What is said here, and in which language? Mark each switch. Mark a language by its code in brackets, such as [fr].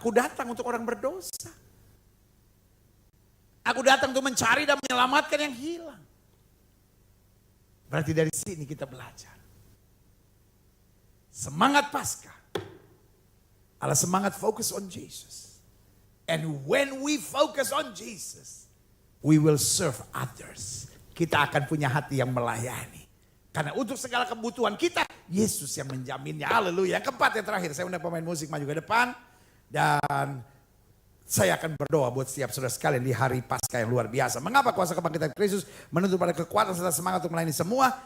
[id] Aku datang untuk orang berdosa. Aku datang untuk mencari dan menyelamatkan yang hilang. Berarti dari sini kita belajar. Semangat Paskah adalah semangat [en] focus on Jesus. And when we focus on Jesus, we will serve others. [id] Kita akan punya hati yang melayani. Karena untuk segala kebutuhan kita, Yesus yang menjaminnya. Haleluya. Yang keempat, yang terakhir, saya undang pemain musik maju ke depan. Dan saya akan berdoa buat setiap saudara sekalian di hari Paskah yang luar biasa. Mengapa kuasa kebangkitan Kristus menuntut pada kekuatan serta semangat untuk melayani semua?